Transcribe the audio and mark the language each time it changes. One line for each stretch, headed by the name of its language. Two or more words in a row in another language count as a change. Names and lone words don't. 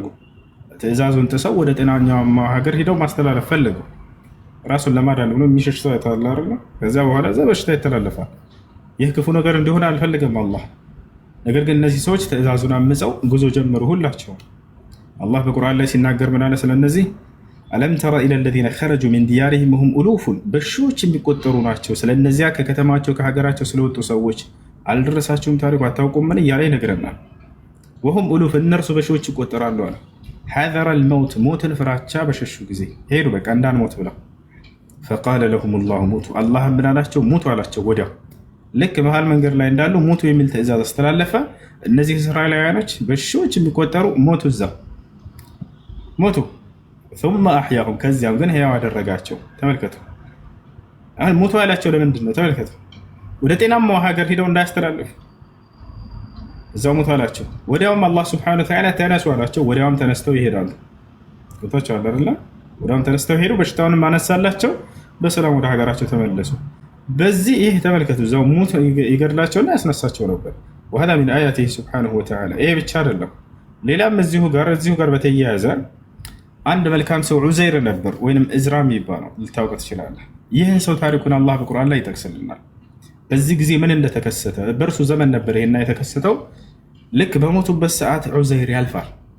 Amharic: ትእዛዙን ጥሰው ወደ ጤናኛማ ሀገር ሂደው ማስተላለፍ ፈለጉ። ራሱን ለማዳን ብሎ የሚሸሽ ሰው ያታላር ነው። ከዚያ በኋላ እዛ በሽታ ይተላለፋል። ይህ ክፉ ነገር እንዲሆን አልፈልግም አላህ። ነገር ግን እነዚህ ሰዎች ትእዛዙን አምፀው ጉዞ ጀመሩ ሁላቸውም። አላህ በቁርአን ላይ ሲናገር ምን አለ ስለነዚህ?
Arabic: ألم تر إلى الذين خرجوا من ديارهم وهم ألوف፣
Amharic: በሺዎች የሚቆጠሩ ናቸው። ስለነዚያ ከከተማቸው ከሀገራቸው ስለወጡ ሰዎች አልደረሳችሁም ታሪኩ አታውቁምን? እያለ ይነግረናል።
Arabic: وهم ألوف፣
Amharic: እነርሱ በሺዎች ይቆጠራሉ አለ።
Arabic: حذر الموت፣
Amharic: ሞትን ፍራቻ በሸሹ ጊዜ ሄዱ በቃ እንዳንሞት ብለው።
Arabic: فقال لهم الله موتوا፣
Amharic: አላህ ምን አላቸው? ሙቱ አላቸው። ወዲያው ልክ መሀል መንገድ ላይ እንዳሉ ሞቱ የሚል ትእዛዝ አስተላለፈ። እነዚህ እስራኤላውያኖች በሺዎች የሚቆጠሩ ሞቱ፣ እዛ ሞቱ።
Arabic: ثم أحياهم
Amharic: ከዚያም ግን ህያው አደረጋቸው። ተመልከቱ። አሁን ሞቱ ያላቸው ለምንድን ነው? ተመልከቱ። ወደ ጤናማው ሀገር ሄደው እንዳያስተላልፉ እዛው ሞቱ አላቸው። ወዲያውም አላህ
Arabic: سبحانه وتعالى
Amharic: ተነሱ አላቸው። ወዲያውም ተነስተው ይሄዳሉ። ገብቷቸዋል አይደለ? ወዲያውም ተነስተው ሄዱ። በሽታውንም አነሳላቸው። በሰላም ወደ ሀገራቸው ተመለሱ። በዚህ ይህ ተመልከቱ። እዛው ሞቱ ይገድላቸውና ያስነሳቸው ነበር።
Arabic: وهذا من آياته سبحانه وتعالى።
Amharic: ይሄ ብቻ አይደለም፣ ሌላም እዚሁ ጋር በተያያዘ አንድ መልካም ሰው ዑዘይር ነበር፣ ወይንም እዝራ የሚባለው ልታውቅ ትችላለህ። ይህን ሰው ታሪኩን አላህ በቁርአን ላይ ይጠቅስልናል። በዚህ ጊዜ ምን እንደተከሰተ በእርሱ ዘመን ነበር ይሄና የተከሰተው። ልክ በሞቱበት ሰዓት ዑዘይር ያልፋል።